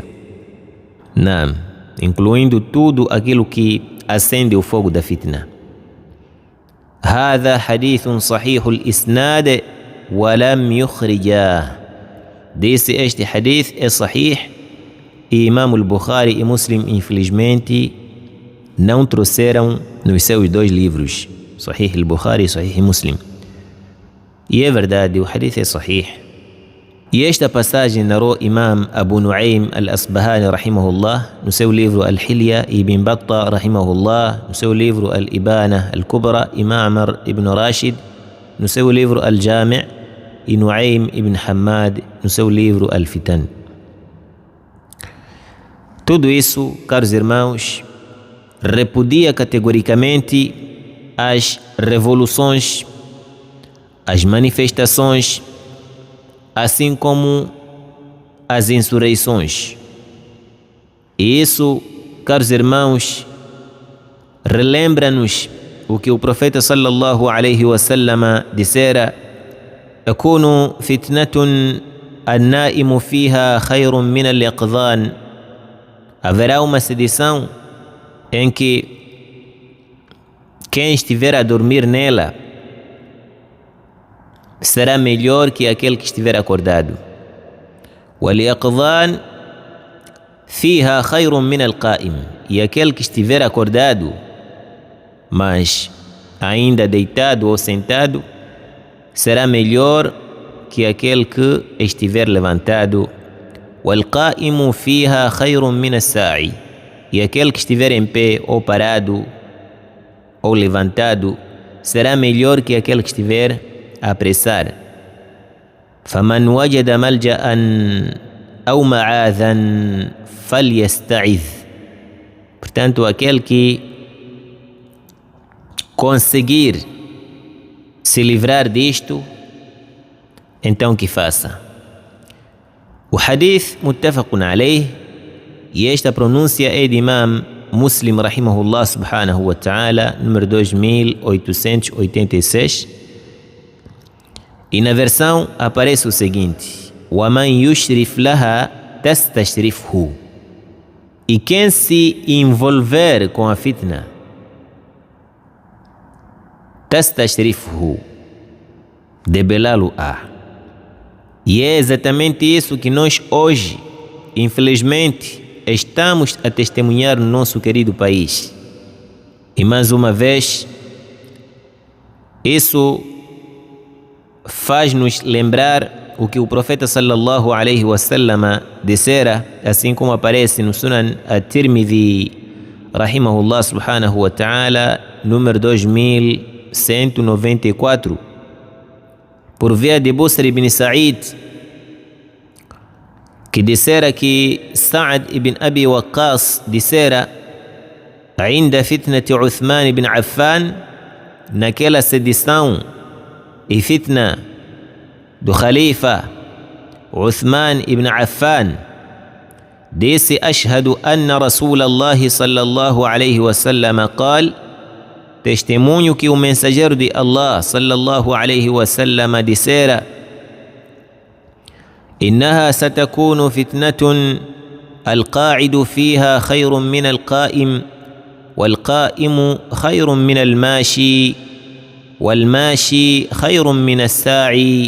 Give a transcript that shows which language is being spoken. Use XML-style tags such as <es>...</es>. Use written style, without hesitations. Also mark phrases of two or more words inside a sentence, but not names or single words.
<pt>Não, incluindo tudo aquilo que acende o fogo da fitna.</pt> <ar>هذا حديث صحيح الإسناد ولم يخرجاه.</ar> <pt>Este hadith é sahih e Imam al-Bukhari e Muslim, infelizmente, não trouxeram nos seus dois livros, Sahih al-Bukhari e Sahih Muslim. E é verdade, o hadith é sahih. E esta passagem narrou Imam Abu Nu'aym al-Asbahani rahimahullah no seu livro Al-Hilya, e Ibn Battah rahimahullah no seu livro Al-Ibana al-Kubra, e Ma'mar ibn Rashid no seu livro Al-Jami', e Nu'aym ibn Hammad no seu livro Al-Fitan. Tudo isso, caros irmãos, repudia categoricamente as revoluções, as manifestações, assim como as insurreições. E isso, caros irmãos, relembra-nos o que o profeta</pt> <ar>صلى الله عليه وسلم</ar> <pt>dissera:</pt> <ar>"يكون فتنة النائم فيها خير من اليقظان."</ar> <pt>Haverá uma sedição em que quem estiver a dormir nela será melhor que aquele que estiver acordado.</pt> <ar>وَالْيَقْظَانِ فِيهَا خَيْرٌ مِنَ الْقَائِمِ.</ar> <pt>E aquele que estiver acordado, mas ainda deitado ou sentado, será melhor que aquele que estiver levantado.</pt> <ar>وَالْقَائِمُ فِيهَا خَيْرٌ مِنَ السَّاعِ.</ar> <pt>E aquele que estiver em pé ou parado ou levantado será melhor que aquele que estiver a apressar.</pt> <ar>فَمَنْ وَجَدَ مَلْجَأً أَوْ مَعَاذًا فَلْيَسْتَعِذْ.</ar> <pt>Portanto, aquele que conseguir se livrar disto, então que faça. O hadith</pt> <ar>متفق عليه,</ar> <pt>e esta pronúncia é de Imam Muslim</pt> <ar>رحمه الله سبحانه وتعالى,</ar> <pt>número 2886. E na versão aparece o seguinte:</pt> <ar>وَمَنْ يُشْرِفْ لَهَا تَسْتَشْرِفْهُ.</ar> <pt>E quem se envolver com a fitna, تَسْتَشْرِفْهُ, debelá-lo-á. E é exatamente isso que nós hoje, infelizmente, estamos a testemunhar no nosso querido país. E mais uma vez, isso faz-nos lembrar o que o profeta</pt> <ar>صلى الله عليه وسلم</ar> <pt>dissera, assim como aparece no Sunan at-Tirmidhi</pt> <ar>رحمه الله سبحانه وتعالى,</ar> <pt>número 2194, por via de Busr ibn Sa'id, que dissera que Sa'd ibn Abi Waqqas dissera:</pt> <ar>"عند فتنة عثمان بن عفان",</ar> <pt>naquela sedição e fitna do Khalifa Uthman ibn Affan, disse:</pt> <ar>"أشهد أن رسول الله صلى الله عليه وسلم قال",</ar> <pt>testemunho que o mensageiro de Allah</pt> <ar>صلى الله عليه وسلم</ar> <pt>dissera:</pt> <ar>"إنها ستكون فتنة القاعد فيها خير من القائم والقائم خير من الماشي والماشي خير من الساعي."</ar>